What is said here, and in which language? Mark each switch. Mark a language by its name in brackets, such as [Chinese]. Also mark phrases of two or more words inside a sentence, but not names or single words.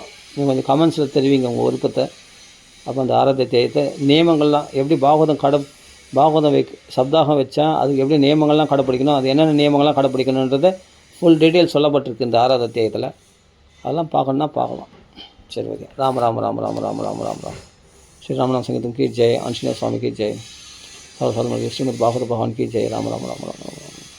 [Tamil] நீங்கள் கொஞ்சம் கமெண்ட்ஸில் தெரிவிங்க உங்கள் விருப்பத்தை. அப்போ அந்த 6வது அத்தியாயத்தை நியமங்கள்லாம் எப்படி பாகவதம் சப்தாகம் வச்சா அதுக்கு எப்படி நியமங்கள்லாம் கடைப்பிடிக்கணும், அது என்னென்ன நியமங்கள்லாம் கடைப்பிடிக்கணுன்றதை [English] full detail [Tamil] சொல்லப்பட்டிருக்கு இந்த 6வது அத்தியாயத்தில். அதெல்லாம் பார்க்கணுன்னா பார்க்கலாம். சரி, ஓகே. ராம ராம ராம ராம ராம ராம ராம ராம் ஸ்ரீராமநாம சங்கீதம் [Hindi] की जय. ஆஞ்சநேய சுவாமி की जय. श्रीमद् भागवत भगवान की जय. राम राम राम राम राम।